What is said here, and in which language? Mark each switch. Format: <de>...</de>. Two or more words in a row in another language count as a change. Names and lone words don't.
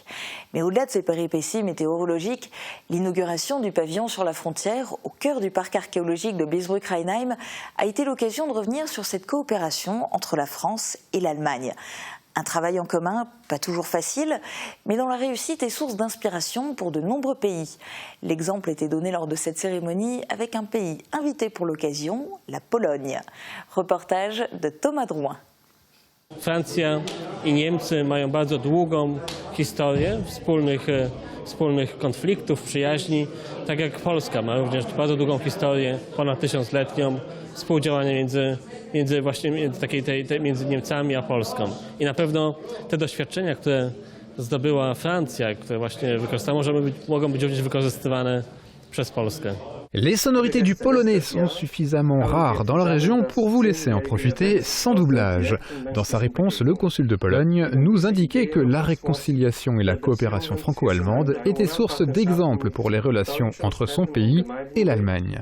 <fr>Mais au-delà de ces péripéties météorologiques, l'inauguration du pavillon sur la frontière, au cœur du parc archéologique de Bliesbruck-Rheinheim, a été l'occasion de revenir sur cette coopération entre la France et l'Allemagne. Un travail en commun, pas toujours facile, mais dont la réussite est source d'inspiration pour de nombreux pays. L'exemple était donné lors de cette cérémonie avec un pays invité pour l'occasion, la Pologne. Reportage de Thomas Drouin.</fr> <pl>Francja i Niemcy mają bardzo długą historię wspólnych konfliktów, przyjaźni, tak jak Polska ma również bardzo długą historię, ponad 1000-letnią współdziałania między Niemcami a Polską. I na pewno te doświadczenia, które zdobyła Francja, które właśnie wykorzystała, mogą być również wykorzystywane przez Polskę.</pl> <fr>Les sonorités du polonais sont suffisamment rares dans la région pour vous laisser en profiter sans doublage. Dans sa réponse, le consul de Pologne nous indiquait que la réconciliation et la coopération franco-allemande étaient source d'exemples pour les relations entre son pays et l'Allemagne.</fr>